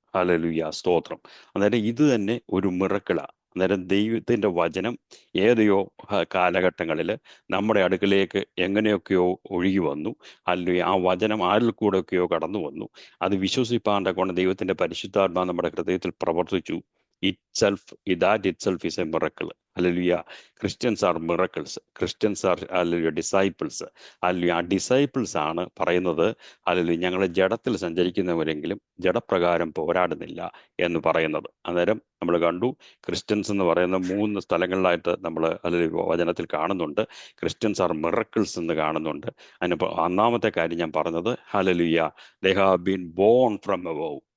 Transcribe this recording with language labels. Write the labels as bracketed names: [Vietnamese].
[Malayalam] Hallelujah, സ്തോത്രം. അന്നേരം ഇത് തന്നെ ഒരു മിറക്കിളാണ്. അന്നേരം ദൈവത്തിൻ്റെ വചനം ഏതെയോ കാലഘട്ടങ്ങളിൽ നമ്മുടെ അടുക്കലേക്ക് എങ്ങനെയൊക്കെയോ ഒഴുകി വന്നു. അല്ലെങ്കിൽ ആ വചനം ആരിൽ കൂടെയൊക്കെയോ കടന്നു വന്നു. അത് വിശ്വസിപ്പാൻ്റെ കൊണ്ട് ദൈവത്തിൻ്റെ പരിശുദ്ധാത്മാ നമ്മുടെ ഹൃദയത്തിൽ പ്രവർത്തിച്ചു. [English] that itself is a miracle. Hallelujah. Christians are miracles. Christians are hallelujah disciples. Hallelujah. [Malayalam] ആ ഡിസൈപ്പിൾസ് ആണ് പറയുന്നത്, ഹല്ലേലൂയ, ഞങ്ങൾ ജഡത്തിൽ സഞ്ചരിക്കുന്നവരെങ്കിലും ജഡപ്രകാരം പോരാടുന്നില്ല എന്ന് പറയുന്നത്. അന്നേരം നമ്മൾ കണ്ടു, ക്രിസ്ത്യൻസ് എന്ന് പറയുന്ന 3 സ്ഥലങ്ങളിലായിട്ട് നമ്മൾ ഹല്ലേലൂയ വചനത്തിൽ കാണുന്നുണ്ട്. ക്രിസ്ത്യൻസ് ആർ മിറക്കിൾസ് എന്ന് കാണുന്നുണ്ട്. അതിന് ഒന്നാമത്തെ കാര്യം ഞാൻ പറഞ്ഞത്, hallelujah, [English] they have been born from above.